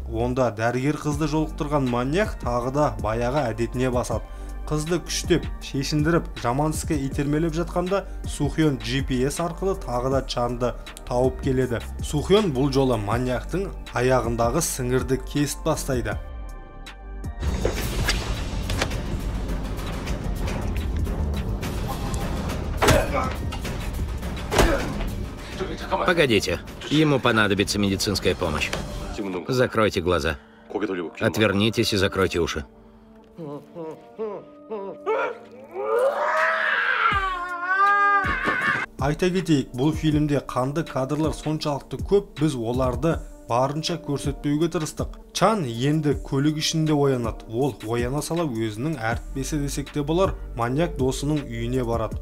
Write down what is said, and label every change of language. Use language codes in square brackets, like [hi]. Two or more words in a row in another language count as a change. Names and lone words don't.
[kk] Онда дәрігер қызды жолықтырған маньяк тағы да баяғы әдетіне басады. Қызды күштеп, шешіндіріп, жаман іске итермелеп жатқанда Сухён GPS арқылы тағы да Чанды тауып келеді. Сухён бұл жолы маньяктың аяғындағы сіңірді кесіп бастайды. [ru] Погодите, ему понадобится медицинская помощь. Закройте глаза. Отвернитесь и закройте уши. [kk] Айта кетейік, бұл фильмде қанды кадрлар соншалықты көп, біз оларды барынша көрсетпеуге тырыстық. Чан енді көлік ішінде оянады. Ол ояна сала өзінің әріптесі десек те болар, маньяк досының үйіне барады.